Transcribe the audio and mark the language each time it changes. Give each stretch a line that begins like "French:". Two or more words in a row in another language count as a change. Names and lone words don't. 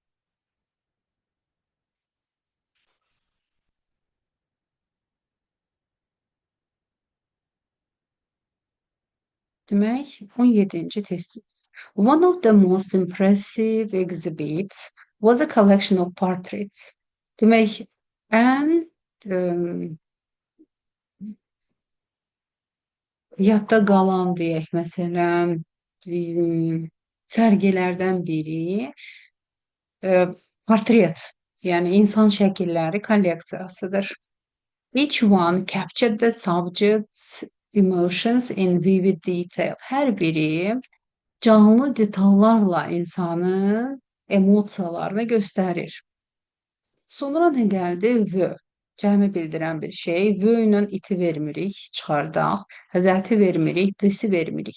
Azerbaijani: Demək, 17-ci test.
English: One of the most impressive exhibits was a collection of portraits.
Azerbaijani: Demək, ən yadda qalan deyək, məsələn, sərgilərdən biri portret, yəni insan şəkilləri kolleksiyasıdır.
English: Each one captured the subject's emotions in vivid detail.
Azerbaijani: Hər biri canlı detallarla insanın emosiyalarını göstərir. Sonra nə gəldi? V. Cəmi bildirən bir şey. V ilə iti vermirik, çıxardaq. Zəti vermirik, disi vermirik.